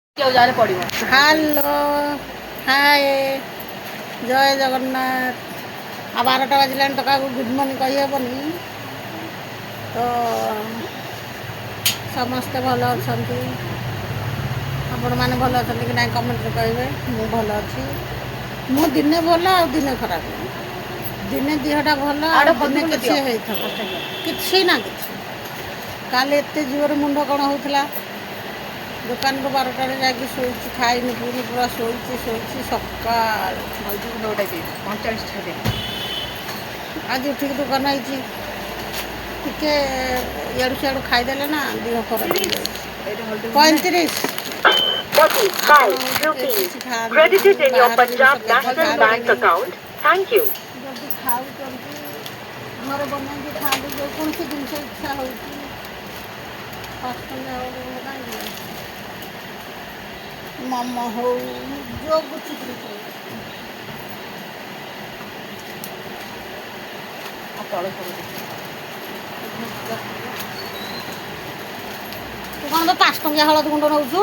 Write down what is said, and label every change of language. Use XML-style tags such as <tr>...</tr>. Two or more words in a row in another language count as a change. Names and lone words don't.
<en>Hello, hi,</en> <or>ଜୟ ଜଗନ୍ନାଥ। ଆର 12ଟା ବାଜିଲାନି ତୋ କାଉକେ</or> <en>good morning</en> <or>କହିହେବନି। ତ ସମସ୍ତେ ଭଲ ଅଛନ୍ତି। ଆପଣମାନେ ଭଲ ଅଛନ୍ତି କି ନାହିଁ କମେଣ୍ଟରେ କହିବେ। ମୁଁ ଭଲ ଅଛି। ମୁଁ ଦିନେ ଭଲ ଆଉ ଦିନେ ଖରାପ, ଦିନେ ଦେହଟା ଭଲ ଆଉ ଦିନେ କିଛି ହେଇଥିବ, କିଛି ନା କିଛି। କାଲି ଏତେ ଜୋରରେ ମୁଣ୍ଡ କ'ଣ ହେଉଥିଲା, ଦୋକାନରୁ 12ଟାରେ ଯାଇକି ଶୋଇଛି, ଖାଇନି ପିଇନି, ପୁରା ଶୋଇଛି ସକାଳ 9:45 ଆଜି ଉଠିକି ଦୋକାନ ହେଇଛି। ଟିକେ ଇଆଡ଼ୁ ସିଆଡ଼ୁ ଖାଇଦେଲେ ନା ଦେହ ଖରାପ ହେଇଯାଉଛି।</or> <en>35 rupees credited in your Punjab National Bank account. Thank you.</en> <or>ଯଦି ଖାଉଛନ୍ତି ଘରେ ବନେଇକି ଖାଆନ୍ତୁ, ଯେକୌଣସି ଜିନିଷ ଇଚ୍ଛା ହେଉଛି। 5 ଟଙ୍କା ହଉ କାହିଁକି ମୋମୋ ହଉ ଯେଉଁ କିଛି ଜିନିଷ ତୁ କ'ଣ ତ 5 ଟଙ୍କିଆ ହଳଦୀ ଗୁଣ୍ଡ ନେଉଛୁ?</or>